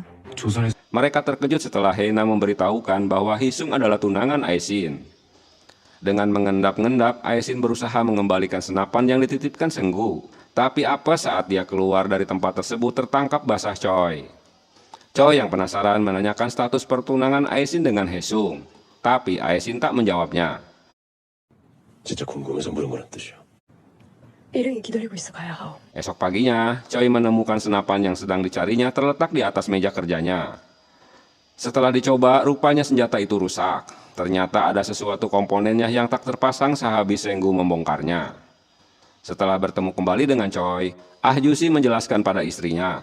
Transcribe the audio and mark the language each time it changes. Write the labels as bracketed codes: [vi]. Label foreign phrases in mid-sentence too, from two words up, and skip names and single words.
[id] Mereka terkejut setelah Hena memberitahukan bahwa Hisung adalah tunangan Aisin. Dengan mengendap-endap, Aesin berusaha mengembalikan senapan yang dititipkan Senggu. Tapi apa saat dia keluar dari tempat tersebut tertangkap basah Choi. Choi yang penasaran menanyakan status pertunangan Aesin dengan Haesung. Tapi Aesin tak menjawabnya. [ko] 진짜 궁금해서 물은 거란 뜻이야. 일행이 기다리고 있어 가야 하오. [id] Esok paginya, Choi menemukan senapan yang sedang dicarinya terletak di atas meja kerjanya. Setelah dicoba, rupanya senjata itu rusak. Ternyata ada sesuatu komponennya yang tak terpasang sehabis Senggu membongkarnya. Setelah bertemu kembali dengan Choi, Ah Jusi menjelaskan pada istrinya.